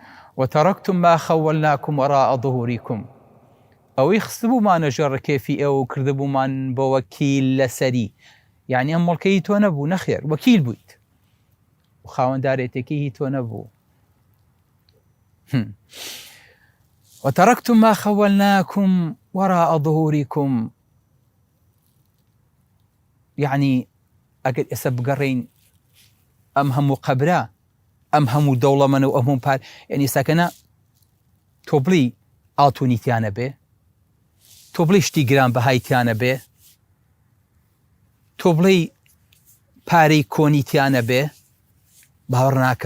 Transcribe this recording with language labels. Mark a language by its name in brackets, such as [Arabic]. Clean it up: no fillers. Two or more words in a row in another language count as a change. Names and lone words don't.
[Arabic] وتەڕەکتم ما خەوەلناکم وەڕاء ظهوریکم، [Central Kurdish] ئەوەی خستبوومانە ژێڕەکێفی ئێوە و کردبوومان بۆ وەکیل لەسەری، یعنی ئەم مڵکەی تۆ نەبوو، نەخێر وەکیل بوویت و خاوەندارێتێکی تۆ نەبوو. [Arabic] وتركتم ما خولناكم وراء ظهوركم، [Central Kurdish] يعني ئەگەر ئێستا بگەڕێین ئەم هەموو قەبرە، ئەم هەموو دەوڵەمەنە و ئەم هەموو پار، یعنی ساکەنە تۆ بڵی ئاڵتونیتیانە بێ، تۆ بڵی شتی گران بەهایتیانە بێ، تۆ بڵی پارەی کۆنیتیانە بێ، باوەڕ ناکەم.